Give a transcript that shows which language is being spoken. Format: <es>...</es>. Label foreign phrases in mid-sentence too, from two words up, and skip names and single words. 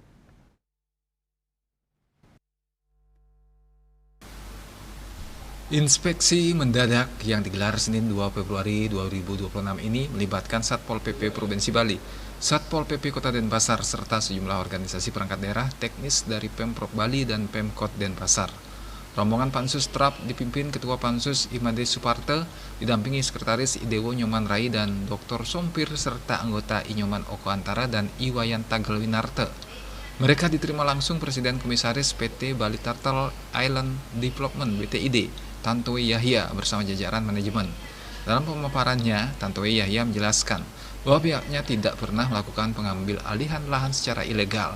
<id>Inspeksi mendadak yang digelar Senin 2 Februari 2026 ini melibatkan Satpol PP Provinsi Bali, Satpol PP Kota Denpasar, serta sejumlah organisasi perangkat daerah teknis dari Pemprov Bali dan Pemkot Denpasar. Rombongan Pansus Trap dipimpin Ketua Pansus Imade Suparte, didampingi Sekretaris Idewo Nyoman Rai dan Dr. Sompir, serta anggota Inyoman Oko Antara dan Iwayan Tagelwinarte. Mereka diterima langsung Presiden Komisaris PT Bali Turtle Island Development BTID, Tantowi Yahya bersama jajaran manajemen. Dalam pemaparannya, Tantowi Yahya menjelaskan bahwa pihaknya tidak pernah melakukan pengambil alihan lahan secara ilegal.</id>